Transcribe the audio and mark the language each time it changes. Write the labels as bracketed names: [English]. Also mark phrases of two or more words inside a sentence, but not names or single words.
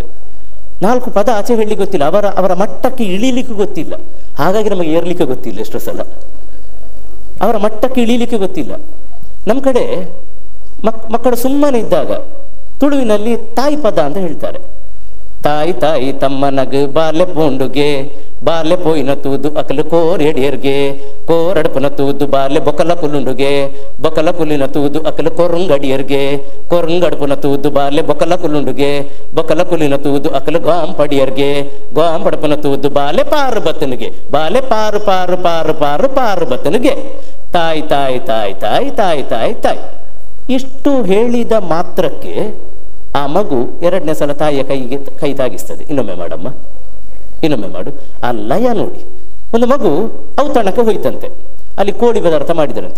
[Kannada] 4 ಪದ ಆಚೆ ಹೇಳಲಿಕ್ಕೆ ಗೊತ್ತಿಲ್ಲ, ಅವರ ಮಟ್ಟಕ್ಕೆ ಇಳಿಲಿಕ್ಕೆ ಗೊತ್ತಿಲ್ಲ. ಹಾಗಾಗಿ ನಮಗೆ ಏರ್ಲಿಕ್ಕೆ ಗೊತ್ತಿಲ್ಲ. ಎಷ್ಟೋ ಸಲ ಅವರ ಮಟ್ಟಕ್ಕೆ ಇಳಿಲಿಕ್ಕೆ ಗೊತ್ತಿಲ್ಲ. ನಮ್ಮ ಕಡೆ ಮಕ್ಕಳು ಸುಮ್ಮನೆ ಇದ್ದಾಗ ತುಳುವಿನಲ್ಲಿ ತಾಯಿ ಪದ ಅಂತ ಹೇಳ್ತಾರೆ. [Tulu] ತಾಯಿ ತಾಯಿ ತಮ್ಮನಗ ಬಾಲ್ಯ ಪೋಂಡುಗೆ ಬಾಲ್ಯ ಪೋಯಿನ ತೂದು ಅಕಲು ಕೋರೆಡಿಯರ್ಗೆ ಕೋರಡಪನ ತೂದು ಬಾಲ್ಯ ಬೊಕಲ ಕುಲುಂಡುಗೆ ಬೊಕಲ ಕುಲಿನ ತೂದು ಅಕಲು ಕೊರಂಗಡಿಯರ್ಗೆ ಕೊರಂಗಡಪನ ತೂದು ಬಾಲ್ಯ ಬೊಕಲ ಕುಲುಂಡುಗೆ ಬೊಕಲ ಕುಲಿನ ತೂದು ಅಕಲು ಗಾಂಪಡಿಯರ್ಗೆ ಗಾಂಪಡಪನ ತೂದು ಬಾಲ್ಯ ಪಾರು ಬತ್ತನಿಗೆ ಬಾಲ್ಯ ಪಾರು ಪಾರು ಪಾರು ಪಾರು ಪಾರು ಬತ್ತನಿಗೆ ತಾಯಿ ತಾಯಿ ತಾಯಿ ತಾಯಿ ತಾಯಿ ತಾಯಿ ತಾಯಿ. [Kannada] ಇಷ್ಟು ಹೇಳಿದ ಮಾತ್ರಕ್ಕೆ ಆ ಮಗು 2ನೇ ಸಲ ತಾಯಿಯ ಕೈ ತಾಗಿಸ್ತದೆ. ಇನ್ನೊಮ್ಮೆ ಮಾಡಮ್ಮ, ಇನ್ನೊಮ್ಮೆ ಮಾಡು. ಆ ಲಯ ನೋಡಿ. ಒಂದು ಮಗು ಔತಣಕ್ಕೆ ಹೋಯ್ತಂತೆ, ಅಲ್ಲಿ ಕೋಳಿ ಪದಾರ್ಥ ಮಾಡಿದರಂತೆ.